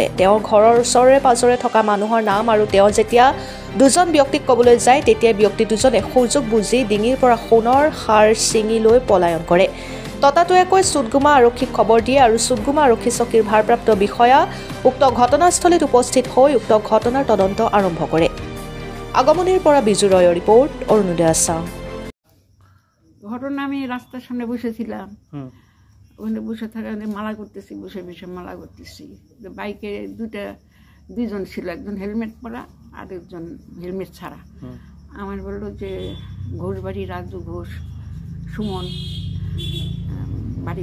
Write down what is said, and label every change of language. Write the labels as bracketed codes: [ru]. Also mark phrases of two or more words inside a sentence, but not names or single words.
[as] তেওঁৰ ঘৰৰ ওচৰৰে পাজৰে থকা মানুহৰ নাম আৰু তেওঁ যেতিয়া দুজন ব্যক্তিক ক'বলৈ যায় তেতিয়া ব্যক্তি দুজনে সুযোগ বুজি ডিঙিৰ পৰা সোণৰ হাৰ ছিঙি লৈ পলায়ন কৰে। ততাতৈয়াকৈ চুটগুমা আৰক্ষীক খবৰ দিয়ে আৰু চুটগুমা আৰক্ষী চকীৰ ভাৰপ্ৰাপ্ত বিষয়া উক্ত ঘটনাস্থলীত উপস্থিত হৈ উক্ত ঘটনাৰ তদন্ত আৰম্ভ কৰে। আগমনিৰ পৰা বিজু ৰয়ৰ রিপোর্ট, অৰুণোদয় আসাম। [bn] ঘটনা আমি রাস্তার সামনে বসেছিলাম, ওখানে বসে থাকা মালা করতেছি, বসে বসে মালা করতেছি। বাইকে দুজন ছিল, একজন হেলমেট পরা আর একজন হেলমেট ছাড়া। আমার বললো যে ঘোষবাড়ি রাজু ঘোষ সুমন বাড়ি।